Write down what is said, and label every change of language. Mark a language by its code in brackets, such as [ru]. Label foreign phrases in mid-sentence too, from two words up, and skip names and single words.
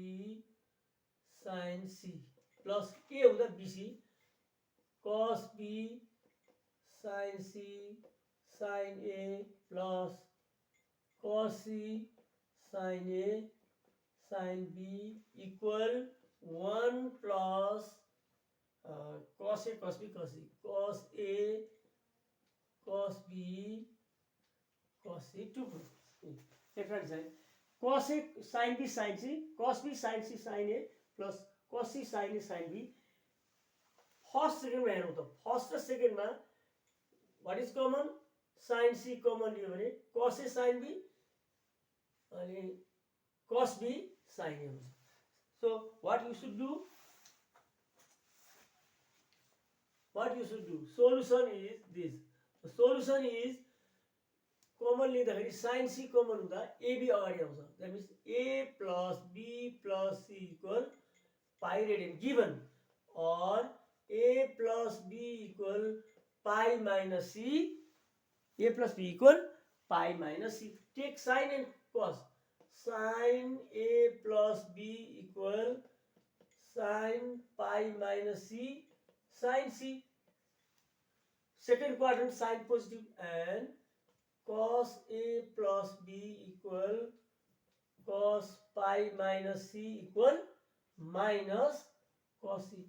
[en] sin c plus a हुँदा bc cos b sin c sin a plus cos c sin a sin b equal 1 plus cos a cos b cos c cos a cos b cos c 2 different sign cos a sin b sin c cos b sin c sin a plus cos c sin a sin b [ne] फर्स्ट सेकेन्ड मा हेरौं त फर्स्ट र सेकेन्ड मा [en] what is common sin c [ne] कमन लियो भने [en] cos a sin b अनि cos b sin a हुन्छ so what you should do solution is this the solution is [ne] कमन लिँदाखेरि [en] sin c [ne] कमन हुँदा [en] ab [ne] अगाडि आउँछ [en] that means a plus b plus c equal pi radian given or a plus b equal pi minus c a plus b equal pi minus c take sin and cos sin a plus b equal sin pi minus c sin c second quadrant sin positive and cos a plus b equal cos pi minus c equal minus cos c.